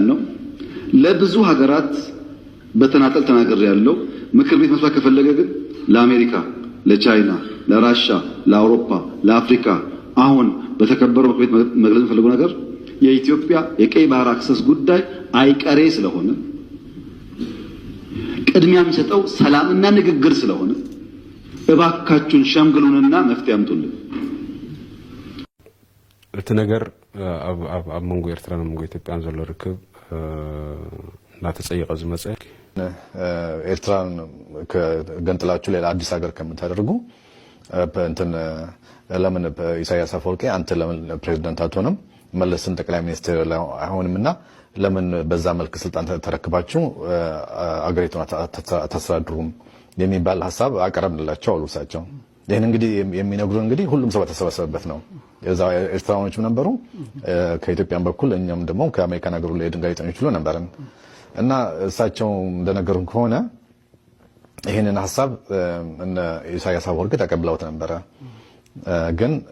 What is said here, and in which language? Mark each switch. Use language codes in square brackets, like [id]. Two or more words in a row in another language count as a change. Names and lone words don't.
[am] ነው። ለብዙ ሀገራት በተናጠል ተናገር ያለው ምክር ቤት መስራት ከፈለገ ግን ለአሜሪካ፣ ለቻይና፣ ለራሻ፣ ለአውሮፓ፣ ለአፍሪካ አሁን በተከበረው ምክር ቤት መግለጽ ፈልገው ነገር የኢትዮጵያ የቀይ ባህር አክሰስ ጉዳይ አይቀሬ ስለሆነ ቅድሚያ የሚሰጠው ሰላምና ንግግር ስለሆነ እባካችሁን ሸምግሉንና መፍትሄ አምጡልን። [ti] እቲ ነገር ኣብ መንጎ ኤርትራን መንጎ ኢትዮጵያን ዘሎ ርክብ እናተጸየቀ ዝመጸ [am] ኤርትራን ከገንጥላችሁ ሌላ አዲስ ሀገር ከምታደርጉ እንትን ለምን ኢሳያስ አፈወርቂ አንተ ለምን ፕሬዝዳንት አትሆንም? መለስን ጠቅላይ ሚኒስትር አይሆንምና ለምን በዛ መልክ ስልጣን ተረክባችሁ አገሪቱን አታስተዳድሩም የሚባል ሐሳብ አቀረብንላቸው አሉ እሳቸው። ይሄን እንግዲህ የሚነግሩን እንግዲህ ሁሉም ሰው ተሰበሰበበት ነው። እዛው ኤርትራኖችም ነበሩ ከኢትዮጵያም በኩል እኛም ደግሞ ከአሜሪካን ሀገር ላይ ጋዜጠኞች ሁሉ ነበርን እና እሳቸው እንደነገሩን ከሆነ ይሄንን ሐሳብ እነ ኢሳያስ አፈወርቂ ተቀብለውት ነበረ። ግን